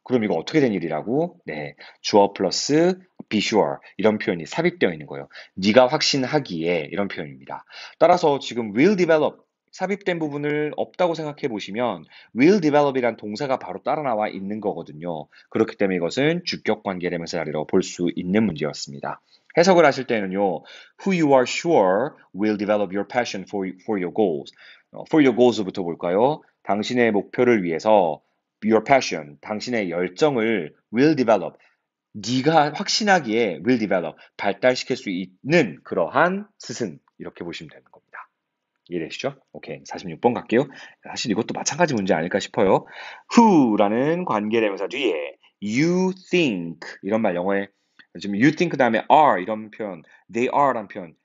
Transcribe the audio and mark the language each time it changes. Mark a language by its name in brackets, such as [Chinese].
[Korean] 그럼 이거 어떻게 된 일이라고? 네, 주어 플러스 be sure 이런 표현이 삽입되어 있는 거예요. 네가 확신하기에 이런 표현입니다. 따라서 지금 will develop 삽입된 부분을 없다고 생각해 보시면 will develop이란 동사가 바로 따라 나와 있는 거거든요. 그렇기 때문에 이것은 주격 관계대명사 자리로 볼 수 있는 문제였습니다. 해석을 하실 때는요, [English] who you are sure will develop your passion for your goals. for your goals부터 [Korean] 볼까요? 당신의 목표를 위해서 [English] your passion, [Korean] 당신의 열정을 [English] will develop. [Korean] 네가 확신하기에 [English] will develop, [Korean] 발달시킬 수 있는 그러한 스승. 이렇게 보시면 되는 겁니다. 이해되시죠? 오케이. 46번 갈게요. 사실 이것도 마찬가지 문제 아닐까 싶어요. who라는 관계대명사 뒤에 [English] you think [Korean] 이런 말 영어에 지금 you think 다음에 are 이런 표현, they are란 표현.